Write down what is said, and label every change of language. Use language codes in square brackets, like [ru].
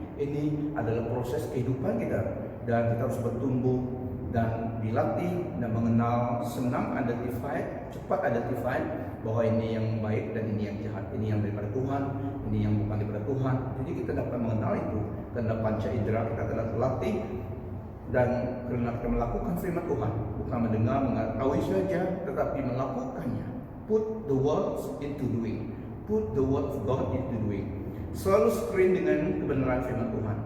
[id] Ini adalah proses kehidupan kita dan kita harus bertumbuh dan dilatih dan mengenal, senang cepat identify bahwa ini yang baik dan ini yang jahat, ini yang daripada Tuhan, ini yang bukan daripada Tuhan. Jadi kita dapat mengenal itu karena panca indera kita telah terlatih. Dan karena kita melakukan firman Tuhan, bukan mendengar, mengetahui saja, tetapi melakukannya. [en] Put the words into doing. Put the word of God into doing. [id] Selalu screen dengan kebenaran firman Tuhan.